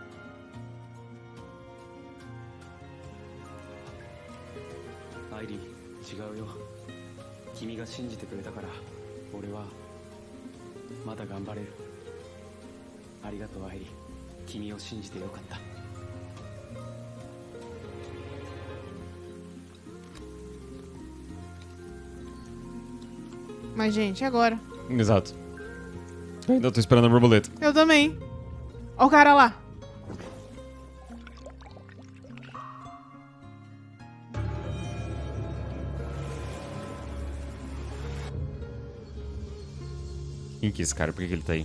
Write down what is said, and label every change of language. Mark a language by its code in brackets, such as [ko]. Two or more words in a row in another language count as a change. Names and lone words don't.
[ja] 愛理、違うよ。君が信じてくれたから俺はまだ頑張れる。ありがとう愛理、君を信じてよかった。 [pt] Mas, gente, e agora? Exato. Eu ainda tô esperando a borboleta. Eu também. Ó o cara lá. Quem que é esse cara? Por que ele tá aí?